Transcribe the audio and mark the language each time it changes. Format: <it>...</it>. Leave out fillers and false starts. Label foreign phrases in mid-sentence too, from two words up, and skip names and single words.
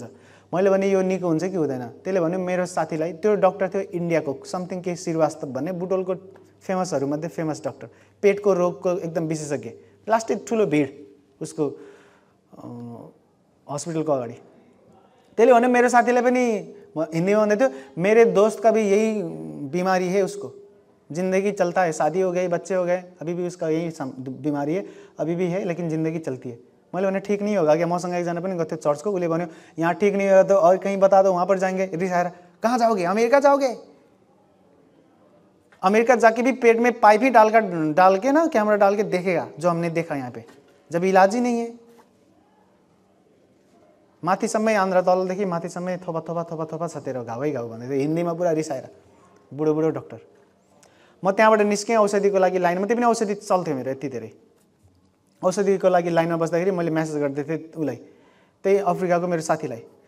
<ne>मैले भने यो निको हुन्छ कि हुँदैन। त्यसले भन्यो मेरो साथीलाई, त्यो डक्टर थियो इन्डियाको समथिङ के श्रीवास्तव भन्ने, बुटोलको फेमसहरूमध्ये फेमस डक्टर, पेटको रोगको एकदम विशेषज्ञ। लास्टै ठुलो भिड उसको हस्पिटलको अगाडि। त्यसले भन्यो मेरो साथीलाई पनि, हिन्दीमा भन्दै थियो,</ne> <hi>मेरे दोस्त का भी यही बीमारी है, उसको जिंदगी चलता है, शादी हो गई, बच्चे हो गए, अभी भी उसका यही बीमारी है, अभी भी है, लेकिन जिंदगी चलती है।</hi> <ne>मैले भने</ne> <hi>ठीक नहीं होगा क्या?</hi> <ne>मसँग एकजना पनि गएको थियो चर्चको, उसले भन्यो यहाँ</ne> <hi>ठीक नहीं होगा तो और कहीं बता दो, वहाँ पर जाएंगे। रिसाएर कहाँ जाओगे? अमेरिका जाओगे? अमेरिका जाके भी पेट में पाइप ही डाल के ना, कैमरा डाल के देखेगा जो हमने देखा यहाँ पे, जब इलाज ही नहीं है।</hi> <ne>माथिसम्मै आन्द्रा, तलदेखि माथिसम्मै थोपा थोपा थोपा थोपा छ तेरो घाउै घाउ भन्दै थियो हिन्दीमा पुरा रिसाएर, बुढो बुढो डक्टर। म त्यहाँबाट निस्केँ औषधिको लागि लाइनमा, त्यही पनि औषधि चल्थ्यो मेरो यति धेरै। औषधिको लागि लाइनमा बस्दाखेरि मैले मेसेज गर्दै थिएँ उसलाई, त्यही अफ्रिकाको मेरो साथीलाई।</ne>